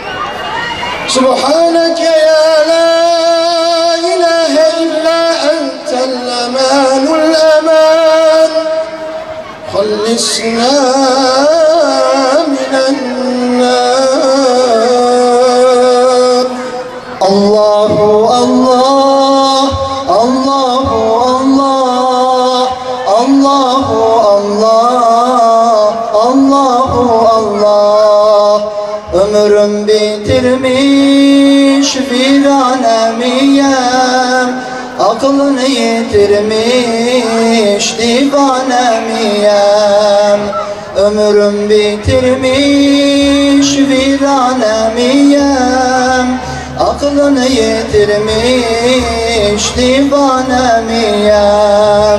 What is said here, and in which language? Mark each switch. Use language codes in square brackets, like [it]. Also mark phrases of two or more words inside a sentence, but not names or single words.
[ar] سبحانك يا لا إله إلا أنت الأمان الأمان خلصنا من النار. الله الله الله الله الله الله. [tr] Ömrüm bitirmiş viranemiyen, aklını yitirmiş divanemiyem. Ömrüm bitirmiş viranemiyen, aklını yitirmiş divanemiyem.